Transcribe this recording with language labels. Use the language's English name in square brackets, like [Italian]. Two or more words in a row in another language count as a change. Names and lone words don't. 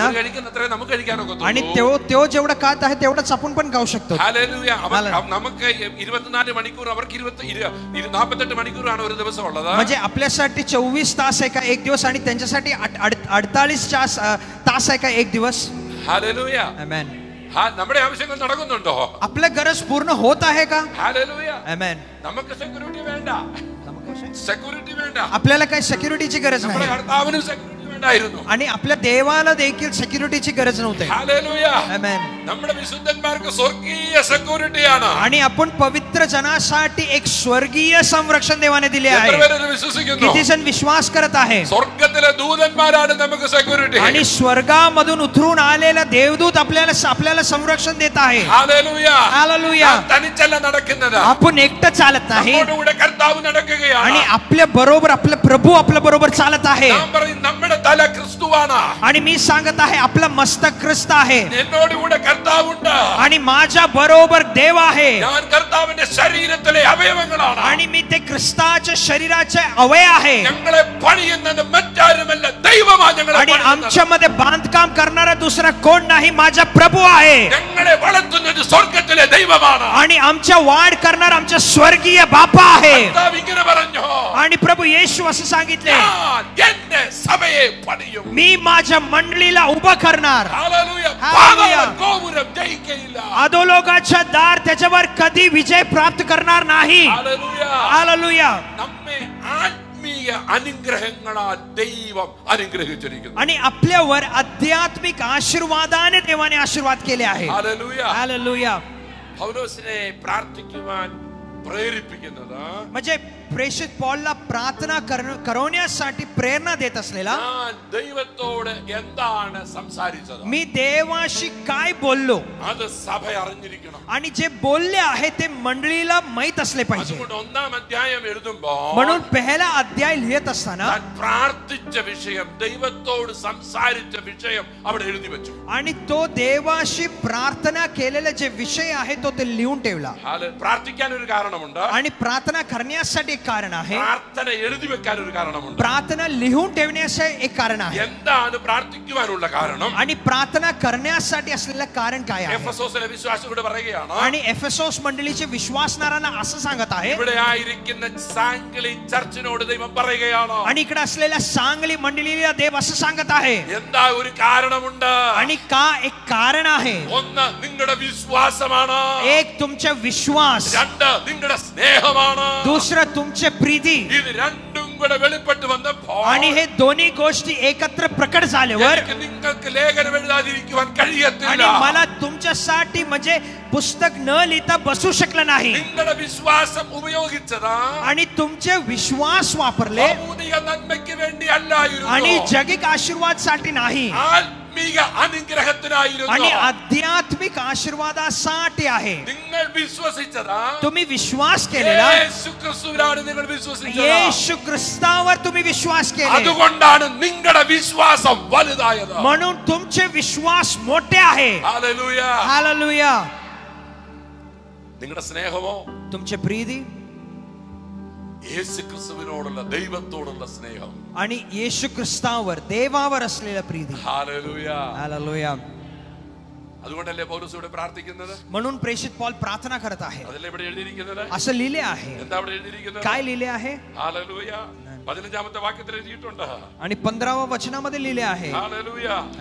[Marathi] आणि तो जेवढं खात आहे तेवढंच आपण पण खाऊ शकतो. म्हणजे आपल्यासाठी 24 तास आहे का एक दिवस, आणि त्यांच्यासाठी 48 तास आहे का एक दिवस? हालेलुया. आमेन. [Malayalam] നമ്മുടെ ആവശ്യങ്ങൾ നടക്കുന്നുണ്ടോ? [Marathi] आपल्या गरज पूर्ण होत आहे का? हालेलुया. आमेन. [Malayalam] നമുക്ക് സെക്യൂരിറ്റി വേണ്ട. സെക്യൂരിറ്റി വേണ്ട. [Marathi] आपल्याला काही सिक्युरिटीची गरज नाही. [Malayalam] നമ്മുടെ കർത്താവിനും സെക്യൂരിറ്റി വേണ്ടായിരുന്നു. [Marathi] आणि आपल्या देवाला देखील सिक्युरिटीची गरज नव्हती. हालेलुया. आमेन. [Malayalam] നമ്മുടെ വിശുദ്ധന്മാർക്ക് സ്വർഗീയ സെക്യൂരിറ്റിയാണ്. [Marathi] आणि आपण पवित्र जनासाठी एक स्वर्गीय संरक्षण देवाने दिले आहे. किती जण विश्वास करत आहे? [Malayalam] സ്വർഗ്ഗത്തിലെ ദൂതന്മാരാണ് നമുക്ക് സെക്യൂരിറ്റി. [Marathi] आणि स्वर्गामधून उतरून आलेला देवदूत आपल्याला संरक्षण देत आहे. हालेलुया. हालेलुया. [Malayalam] തനിച്ചല്ല നടക്കുന്നത്. [Marathi] आपण एकटं चालत नाही. [Malayalam] നമ്മോടുകൂടെ കർത്താവ് നടക്കുകയാണ്. [Marathi] आणि आपल्या बरोबर आपला प्रभू आपल्या बरोबर चालत आहे. [Malayalam] നാം പറയും നമ്മുടെ തല ക്രിസ്തുവാണ്. [Marathi] आणि मी सांगत आहे आपला मस्तक ख्रिस्त आहे. [Malayalam] എന്നോടുകൂടെ കർത്താവുണ്ട്. [Marathi] आणि माझ्या बरोबर देव आहे. [Malayalam] ഞാൻ കർത്താവിന്റെ ശരീരത്തിലെ അവയവങ്ങളാണ്. [Marathi] आणि मी ते ख्रिस्ताच्या शरीराचे अवयव आहे. [Malayalam] ഞങ്ങളെ പണിയുന്നത് മറ്റാരുമല്ല, ദൈവമാണ് ഞങ്ങളെ [Marathi] आणि [Malayalam] പണിയുന്നത്. [Marathi] आमच्यामध्ये बांधकाम करणारा दुसरा कोण नाही, माझा प्रभू आहे. [Malayalam] ഞങ്ങളെ വളർത്തുന്നത് സ്വർഗ്ഗത്തിലെ ദൈവമാണ്. [Marathi] आणि आमच्या वाढ करणारा आमचा स्वर्गीय बापा आहे. [Malayalam] കർത്താവ് ഇങ്ങനെ പറഞ്ഞു. [Marathi] आणि प्रभू येशू असं सांगितले, [Malayalam] എന്റെ സഭയെ പണിയും. [Marathi] मी माझ्या मंडळीला उभं करणार. हालेलुया. हालेलुया. [Malayalam] ഗോപുരം ജയിക്കയില്ല. [Marathi] अधोलोकाचा दार त्याच्यावर कधी विजय प्राप्त करणार नाही. हालेलुया. हालेलुया. [Malayalam] നമ്മെ ആത്മീയ അനുഗ്രഹങ്ങളാൽ ദൈവം അനുഗ്രഹിച്ചിരിക്കുന്നു. [Marathi] आणि आपल्यावर आध्यात्मिक आशीर्वादाने देवाने आशीर्वाद केले आहे. हालेलुया. हालेलुया. [Malayalam] പൗലോസിനെ പ്രാർത്ഥിക്കുവാൻ പ്രേരിപ്പിക്കുന്നത്, [Marathi] म्हणजे प्रेषित पॉलला प्रार्थना करवण्यासाठी प्रेरणा देत असलेला, [Malayalam] ദൈവത്തോട് എന്താണ് സംസാരിച്ചത്, [Marathi] मी देवाशी काय बोललो, [Malayalam] അത് സഭ അറിഞ്ഞിരിക്കണം. [Marathi] आणि जे बोलले आहे ते मंडळीला माहित असले पाहिजे. [Malayalam] അതുകൊണ്ട് 1-ാം അധ്യായം എഴുതുമ്പോൾ [Marathi] म्हणून पहिला अध्याय लिहित असताना [Malayalam] പ്രാർത്ഥിച്ച വിഷയം, ദൈവത്തോട് സംസാരിച്ച വിഷയം അവിടെ എഴുതി വെച്ചു. [Marathi] आणि तो देवाशी प्रार्थना केलेले जे विषय आहे तो ते लिहून ठेवला. [Malayalam] പ്രാർത്ഥിക്കാൻ ഒരു കാരണമുണ്ട്. [Marathi] आणि प्रार्थना करण्यासाठी एक कारण आहे. [Malayalam] പ്രാർത്ഥന എഴുതി വെക്കാൻ ഒരു കാരണമുണ്ട്. [Marathi] प्रार्थना लिहून ठेवण्याचे एक कारण आहे. [Malayalam] എന്താണ് പ്രാർത്ഥിക്കുവാനുള്ള കാരണം? [Marathi] आणि प्रार्थना करण्यासाठी असलेलं कारण काय आहे? [Malayalam] എഫെസോസിലെ വിശ്വാസികളോട് പറയുകയാണ്. [Marathi] आणि एफेसोस मंडळीचे विश्वासणाऱ्यांना असं सांगत आहे. [Malayalam] ഇവിടെ ആയിരിക്കുന്ന സാംഗ്ലി ചർച്ചിനോട് ദൈവം പറയുകയാണ്. [Marathi] आणि इकडे असलेल्या सांगली मंडळीला देव असं सांगत आहे. [Malayalam] എന്താ ഒരു കാരണമുണ്ട്. [Marathi] आणि का एक कारण आहे. [Malayalam] ഒന്ന് നിങ്ങളുടെ വിശ്വാസമാണ്. [Marathi] एक तुमचा विश्वास. [Malayalam] രണ്ട് നിങ്ങളുടെ സ്നേഹമാണ്. [Marathi] दुसरं तुमचे प्रीती. [Malayalam] ഇത് രണ്ടും കൂടെ വെളിപ്പെട്ട് വന്നപ്പോൾ, [Marathi] आणि हे दोन्ही गोष्टी एकत्र प्रकट झाल्यावर [Malayalam] നിങ്ങൾക്ക് ലേഖനം എഴുതാതിരിക്കുവാൻ കഴിയത്തില്ല. [Marathi] आणि मला तुमच्यासाठी म्हणजे पुस्तक न लिहिता बसू शकलं नाही. [Malayalam] നിങ്ങളുടെ വിശ്വാസം ഉപയോഗിച്ചത് [Marathi] आणि तुमचे विश्वास वापरले [Malayalam] ഭൗതിക നന്മയ്ക്ക് വേണ്ടിയല്ലായിരുന്നു. [Marathi] आणि जगिक आशीर्वाद साठी नाही, [Malayalam] ആത്മീക അനുഗ്രഹത്തിനായിരുന്നു. [Marathi] आणि आध्यात्मिक आशीर्वादासाठी आहे. [Malayalam] നിങ്ങൾ വിശ്വസിച്ചത്, [Marathi] तुम्ही विश्वास केलेला [Malayalam] യേശു ക്രിസ്തുവിലാണ് നിങ്ങൾ വിശ്വസിച്ചത്. [Marathi] येशू ख्रिस्तावर तुम्ही विश्वास केले, [Malayalam] അതുകൊണ്ടാണ് നിങ്ങളുടെ വിശ്വാസം വലുതായത്. [Marathi] म्हणून तुमचे विश्वास मोठे आहे. [Malayalam] ഹല്ലേലൂയ. [Marathi] हालेलुया. [Malayalam] നിങ്ങളുടെ സ്നേഹമോ, [Marathi] तुमचे प्रीती [Malayalam] യേശു ക്രിസ്തുവിനോടുള്ള ദൈവത്തോടുള്ള സ്നേഹം, [Marathi] आणि येशू ख्रिस्तावर देवावर असलेलं प्रीती. [Malayalam] ഹല്ലേലൂയ. [Marathi] हालेलुया. [Malayalam] അതുകൊണ്ടല്ലേ പൗലോസ് ഇവിടെ പ്രാർത്ഥിക്കുന്നത്. [Marathi] म्हणून प्रेषित पॉल प्रार्थना करत आहे. [Malayalam] അതല്ലേ ഇവിടെ എഴുതിയിരിക്കുന്നത്. [Marathi] असं लिहिले आहे. [Malayalam] എന്താ ഇവിടെ എഴുതിയിരിക്കുന്നത്? [Marathi] काय लिहिले आहे? [Malayalam] ഹല്ലേലൂയ. 15-ാമത്തെ വാക്യത്തിൽ എഴുതിയിട്ടുണ്ട്. [Marathi] आणि 15व्या वचनामध्ये लिहिले आहे.